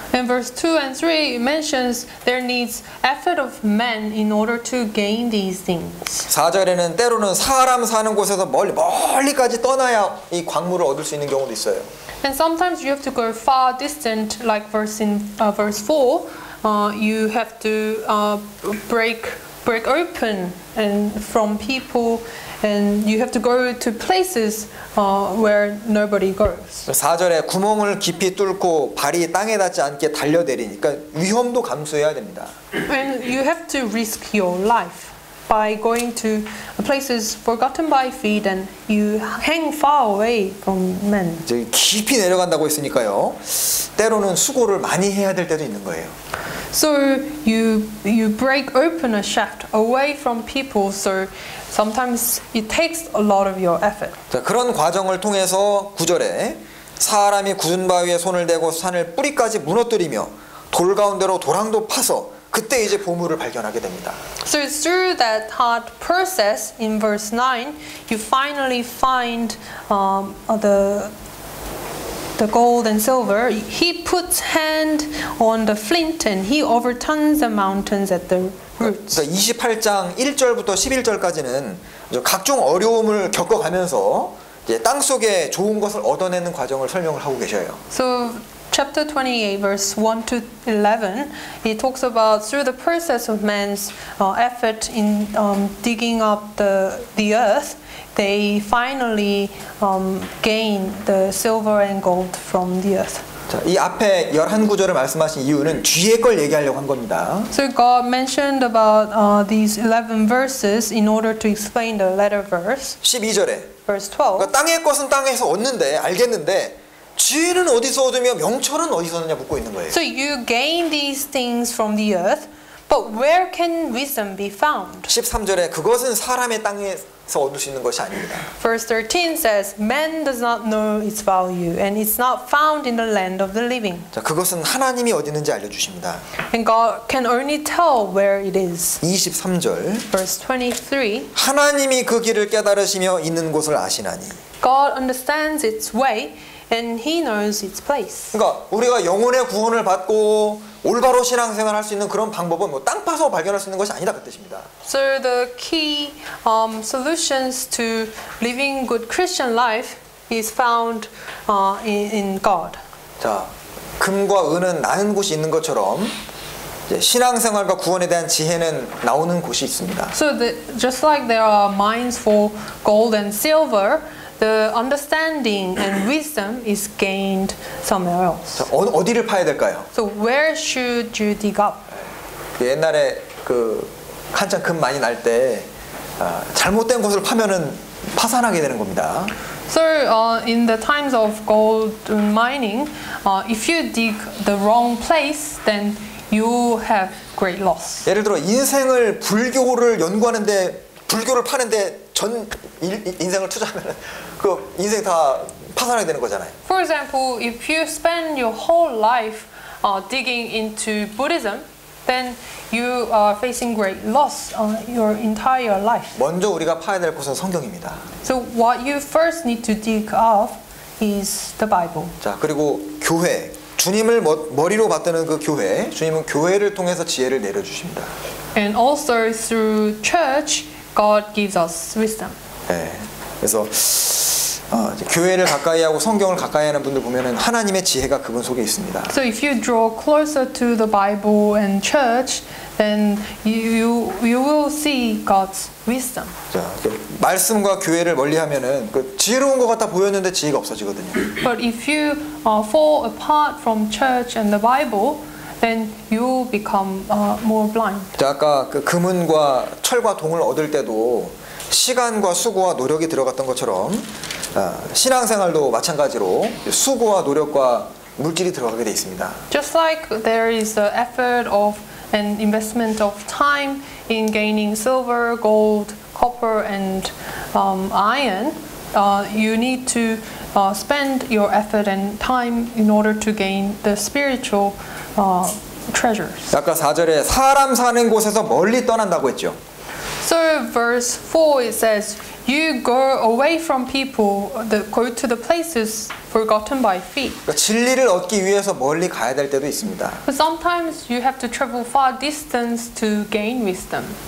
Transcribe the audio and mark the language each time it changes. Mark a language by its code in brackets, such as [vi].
[en] And verse 2 and 3 mentions there needs effort of men in order to gain these things. [ko] 4절에는 때로는 사람 사는 곳에서 멀리까지 떠나야 이 광물을 얻을 수 있는 경우도 있어요. [en] And sometimes you have to go far distant, like verse 4. You have to break open and from people, and you have to go to places where nobody goes. [ko] 4절에 구멍을 깊이 뚫고 발이 땅에 닿지 않게 달려내리니까 위험도 감수해야 됩니다. [en] And you have to risk your life by going to places forgotten by feet, and you hang far away from men. [ko] 이제 깊이 내려간다고 했으니까요. 때로는 수고를 많이 해야 될 때도 있는 거예요. [en] So you break open a shaft away from people. So sometimes it takes a lot of your effort. [ko] 자, 그런 과정을 통해서 9절에 사람이 굳은 바위에 손을 대고 산을 뿌리까지 무너뜨리며 돌 가운데로 도랑도 파서 그때 이제 보물을 발견하게 됩니다. [en] So through that hard process in verse 9, you finally find the gold and silver. He puts hand on the flint and he overturns the mountains at the roots. [ko] 28장 1절부터 11절까지는 각종 어려움을 겪어가면서 이제 땅 속에 좋은 것을 얻어내는 과정을 설명을 하고 계셔요. [en] So chapter 28 verse 1 to 11, it talks about through the process of man's effort in digging up the earth, they finally gain the silver and gold from the earth. [ko] 자, 이 앞에 11구절을 말씀하신 이유는 뒤에 걸 얘기하려고 한 겁니다. [en] So God mentioned about these 11 verses in order to explain the latter verse. [ko] 12절에 [en] Verse 12. [ko] 그러니까 땅의 것은 땅에서 얻는데 알겠는데 지혜는 어디서 얻으며 명철은 어디서 얻느냐 묻고 있는 거예요. [en] So you gain these things from the earth, but where can wisdom be found? [ko] 13절에 그것은 사람의 땅에서 얻을 수 있는 것이 아닙니다. [en] Verse 13 says, man does not know its value, and it's not found in the land of the living. [ko] 자, 그것은 하나님이 어디 있는지 알려주십니다. [en] And God can only tell where it is. [ko] 23절 [en] Verse 23, [ko] 하나님이 그 길을 깨달으시며 있는 곳을 아시나니 [en] God understands its way, and He knows its place. [ko] 그러니까 우리가 영혼의 구원을 받고 올바로 신앙생활 할 수 있는 그런 방법은 뭐 땅 파서 발견할 수 있는 것이 아니다 그 뜻입니다. [en] So the key solutions to living good Christian life is found in God. [ko] 자, 금과 은은 나는 곳이 있는 것처럼 이제 신앙생활과 구원에 대한 지혜는 나오는 곳이 있습니다. [en] So just like there are mines for gold and silver, the understanding and wisdom is gained somewhere else. [ko] 자, 어디를 파야 될까요? [en] So where should you dig up? [ko] 옛날에 그 한참 금 많이 날 때 잘못된 곳을 파면은 파산하게 되는 겁니다. [en] So in the times of gold mining, if you dig the wrong place, then you have great loss. [ko] 예를 들어 인생을 불교를 연구하는데 불교를 파는데 전 인생을 투자하면 그 인생 다 파산하게 되는 거잖아요. [en] For example, if you spend your whole life digging into Buddhism, then you are facing great loss your entire life. [ko] 먼저 우리가 파야 될 곳은 성경입니다. [en] So what you first need to dig up is the Bible. [ko] 자, 그리고 교회. 주님을 머리로 받드는 그 교회. 주님은 교회를 통해서 지혜를 내려주십니다. [en] And also through church, God gives us wisdom. [ko] 네. 그래서 이제 교회를 가까이 하고 성경을 가까이 하는 분들 보면은 하나님의 지혜가 그분 속에 있습니다. [en] So if you draw closer to the Bible and church, then you will see God's wisdom. [ko] 자, 말씀과 교회를 멀리하면은 그 지혜로운 것 같아 보였는데 지혜가 없어지거든요. [en] But if you fall apart from church and the Bible, then you will become more blind. [ko] 자, 아까 그 금은과 철과 동을 얻을 때도 시간과 수고와 노력이 들어갔던 것처럼 신앙생활도 마찬가지로 수고와 노력과 물질이 들어가게 돼 있습니다. [en] Just like there is the effort of an investment of time in gaining silver, gold, copper, and iron, you need to spend your effort and time in order to gain the spiritual treasures. [ko] 아까 4절에 사람 사는 곳에서 멀리 떠난다고 했죠. [en] So verse 4 it says, you go away from people, go to the places forgotten by feet. [ko] 그러니까 진리를 얻기 위해서 멀리 가야 될 때도 있습니다. [en] But sometimes you have to travel far distance to gain wisdom.